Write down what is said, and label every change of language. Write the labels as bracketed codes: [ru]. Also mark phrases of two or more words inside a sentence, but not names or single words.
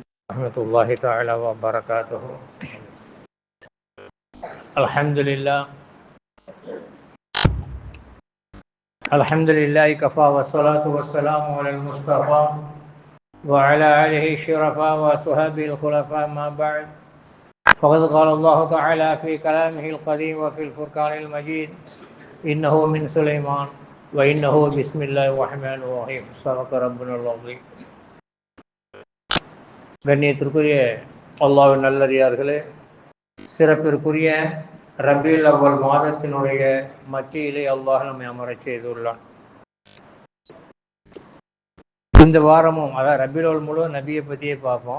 [ar] ورحمة الله تعالى وبركاته. الحمد لله كفى والصلاة والسلام على المصطفى وعلى آله الشرفاء وصحبه الخلفاء. ما بعد، فقد قال الله تعالى في كلامه القديم وفي الفرقان المجيد: إنه من سليمان وإنه بسم الله الرحمن الرحيم. صدق ربنا العظيم. [ta] கண்ணியத்திற்குரிய அல்லாஹ்வின் நல்லடியார்களே, சிறப்பிற்குரிய ரபியுல் அவ்வல் மாதத்தினுடைய மத்தியிலே அல்லாஹ் நம்மை அமரச் செய்துள்ளான். இந்த வாரமும் அதான் ரபியுல் அவ்வல் முழு நபியை பற்றியே பார்ப்போம்.